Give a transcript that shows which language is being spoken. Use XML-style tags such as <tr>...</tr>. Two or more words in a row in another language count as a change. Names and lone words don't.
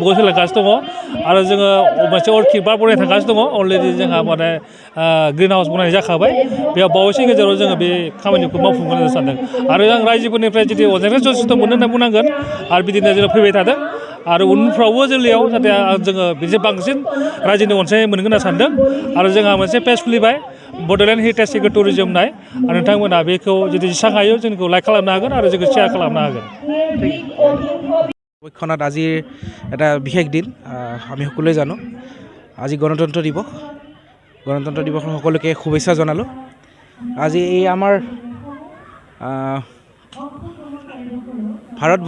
<brx>बहुत सोलोंगासिनो दङ आरो जोङो मोनसे अर्किड बार बनायनो थांगासिनो दङ अलरेडि जोंहा माने</brx> <en>green house</en> <brx>बनायनाय जाखाबाय बेयाव बावैसो गेजेराव जोङो बे खामानिखौ मावफुंगोन होनना सानदों आरो आं रायजोफोरनिफ्राय जुदि अनजायनाय जथेस्थ' मोनो होनना बुंनांगोन आरो बिदिनो जोङो फैबाय थादों आरो उनफ्रावबो जोलैयाव जाहाथे जोङो बिदि बांसिन रायजोनि अनसायनाय मोनगोन होनना सानदों आरो जोंहा मोनसे पेज खुलिबाय बड'लेण्ड हेरिटेज एग्र' टुरिजम होननाय आरो नोंथांमोना बेखौ जुदि जेसेबां हायो जोंखौ लाइक खालामनो हागोन आरो जोंखौ शेयार खालामनो हागोन</brx> <as>পক্ষণত আজিৰ এটা বিশেষ দিন আমি সকলোৱে জানো আজি গণতন্ত্ৰ দিৱসৰ সকলোকে শুভেচ্ছা জনালোঁ আজি এই আমাৰ ভাৰত</as>